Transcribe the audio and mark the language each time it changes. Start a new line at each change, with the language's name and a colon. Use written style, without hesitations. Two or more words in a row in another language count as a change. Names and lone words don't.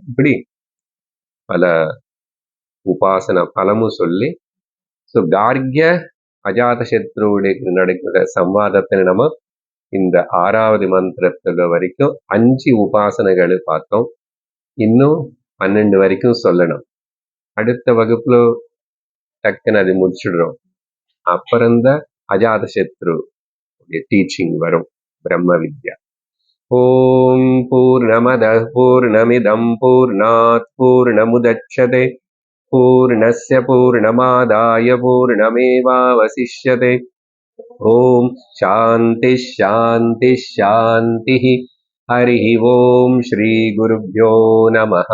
Tamil: இப்படி பல உபாசன பலமும் சொல்லி கார்கிய அஜாத சத்ருவுடைய நடக்கிற சம்வாதத்தை நம்ம இந்த 6வது மந்திரத்துல வரைக்கும் 5 உபாசனைகள் பார்த்தோம். இன்னும் 12 வரைக்கும் சொல்லணும். அடுத்த வகுப்புல டக்குன்னு அது முடிச்சிடுறோம். அப்புறம்தான் அஜாதசத்ரு டீச்சிங் வரும், பிரம்ம வித்யா.
Sanskrit: ॐ पूर्णमदः पूर्णमिदं पूर्णात् पूर्णमुदच्यते पूर्णस्य पूर्णमादाय पूर्णमेवावशिष्यते. ॐ शान्ति शान्ति शान्ति. हरि ॐ श्री गुरुभ्यो नमः.